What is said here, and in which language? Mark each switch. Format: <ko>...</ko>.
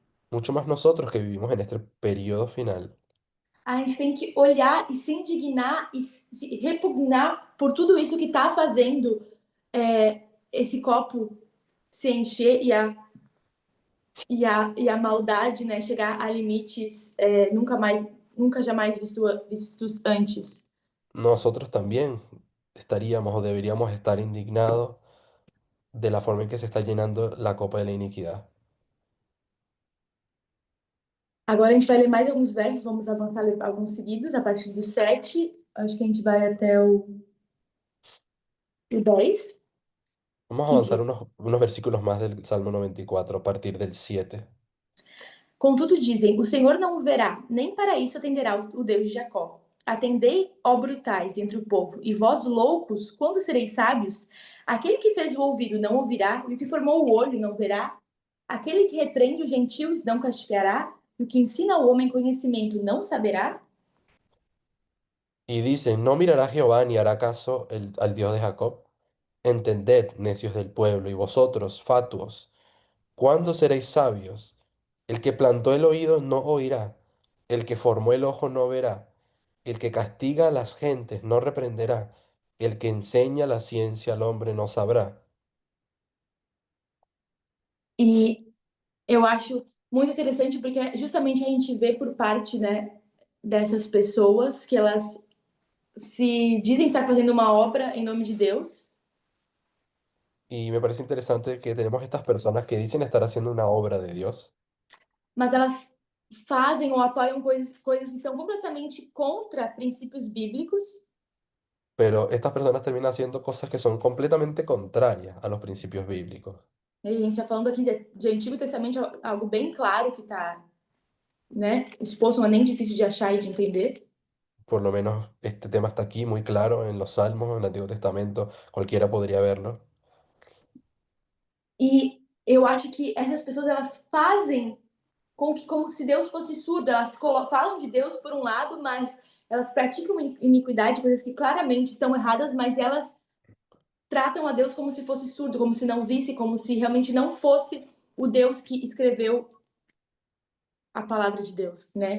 <es>mucho más nosotros que vivimos en este periodo final,</es> <pt>a gente tem que olhar e se indignar e se repugnar por tudo isso que está fazendo esse copo se encher e a maldade, né, chegar a limites nunca jamais vistos antes.</pt> <es>nosotros también estaríamos o deberíamos estar indignados de la forma en que se está llenando la copa de la iniquidad.</es> <pt>Agora a gente vai ler mais alguns versos, vamos avançar ler alguns seguidos, a partir do 7, acho que a gente vai até o 10,</pt> <es>Vamos a</es> <pt>que</pt> <es>avanzar</es> <pt>diz:</pt> <es>unos versículos más del Salmo 94 a partir del 7.</es> <pt>Contudo dizem, o Senhor não o verá, nem para isso atenderá o Deus de Jacó. Atendei, ó brutais, entre o povo, e vós loucos, quando sereis sábios? Aquele que fez o ouvido não ouvirá, e o que formou o olho não verá? Aquele que repreende os gentios não castigará, e o que ensina ao homem conhecimento não saberá?</pt> <es>Y dicen, ¿no mirará Jehová ni hará caso al Dios de Jacob? Entended, necios del pueblo, y vosotros, fatuos, ¿cuándo seréis sabios? El que plantó el oído no oirá, el que formó el ojo no verá, el que castiga a las gentes no reprenderá, el que enseña la ciencia al hombre no sabrá.</es> <pt>E eu acho muito interessante porque justamente a gente vê por parte, né, dessas pessoas que elas se dizem estar fazendo uma obra em nome de Deus,</pt> <es>Y me parece interesante que tenemos estas personas que dicen estar haciendo una obra de Dios,</es> <pt>mas elas fazem ou apoiam coisas que são completamente contra princípios bíblicos.</pt> <es>pero estas personas terminan haciendo cosas que son completamente contrarias a los principios bíblicos.</es> <pt>E a gente está falando aqui de Antigo Testamento, algo bem claro que está, né, exposto, não é nem difícil de achar e de entender.</pt> <es>Por lo menos este tema está aquí muy claro en los Salmos, en el Antiguo Testamento, cualquiera podría verlo.</es> <pt>E eu acho que essas pessoas elas fazem como se Deus fosse surdo. Elas falam de Deus por um lado, mas elas praticam iniquidade, coisas que claramente estão erradas, mas elas tratam a Deus como se fosse surdo, como se não visse, como se realmente não fosse o Deus que escreveu a palavra de Deus, né?</pt>